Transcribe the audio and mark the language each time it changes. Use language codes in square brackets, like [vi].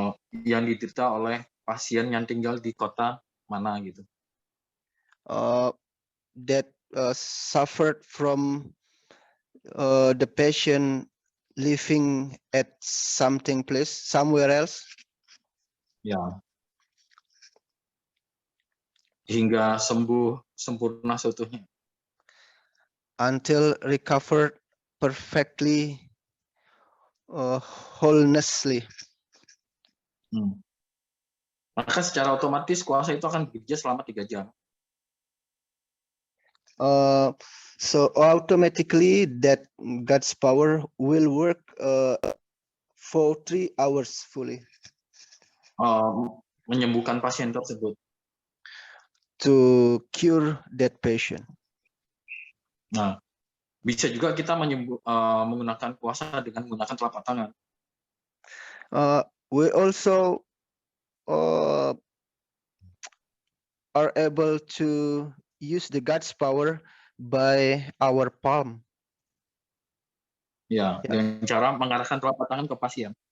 [id] Yang diderita oleh pasien yang tinggal di kota mana gitu. [en] That suffered from the patient living at somewhere else. [id] Ya. Hingga sembuh sempurna seutuhnya. [en] Until recovered perfectly, wholenessly. [id] Maka secara otomatis kuasa itu akan bekerja selama 3 jam. [en] So automatically that God's power will work for 3 hours fully. [id] Menyembuhkan pasien tersebut. [en] To cure that patient. [id] Nah, bisa juga kita menggunakan kuasa dengan menggunakan telapak tangan. [en] We also are able to use the God's power by our palm. [id] Ya, dengan cara mengarahkan telapak tangan ke pasien.